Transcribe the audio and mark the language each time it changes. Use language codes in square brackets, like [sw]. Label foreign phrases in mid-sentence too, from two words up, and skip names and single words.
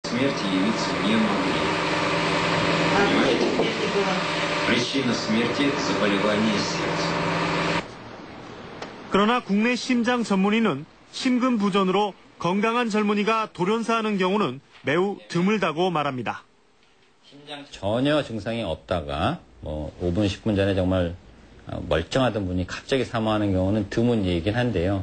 [ru] смерти явиться не могли. Понимаете? Причина смерти – заболевание сердца. [ko] 그러나 국내 심장 전문의는 심근부전으로 건강한 젊은이가 돌연사하는 경우는 매우 드물다고 말합니다. 전혀 증상이 없다가 5분, 10분 전에 정말 멀쩡하던 분이 갑자기 사망하는 경우는 드문 얘기긴 한데요.